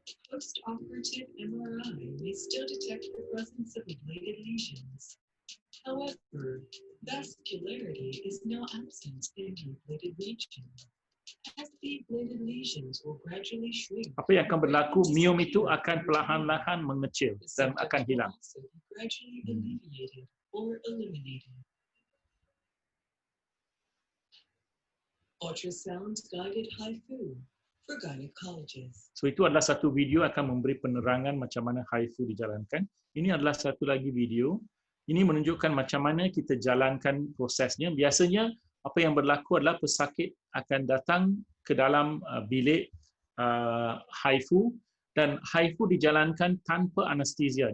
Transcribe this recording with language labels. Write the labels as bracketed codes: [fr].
[en] Post-operative MRI may still detect the presence of ablated lesions. However, vascularity is now absent in the ablated region. As the ablated lesions will gradually shrink, [ms] Apa yang akan berlaku, miom itu akan perlahan-lahan mengecil dan akan hilang. [en] also be gradually alleviated or eliminated. Ultrasound-guided HIFU for gynecologists. [ms] So, itu adalah satu video akan memberi penerangan macam mana HIFU dijalankan. Ini adalah satu lagi video. Ini menunjukkan macam mana kita jalankan prosesnya. Biasanya apa yang berlaku adalah pesakit akan datang ke dalam bilik HIFU dan HIFU dijalankan tanpa anestesia.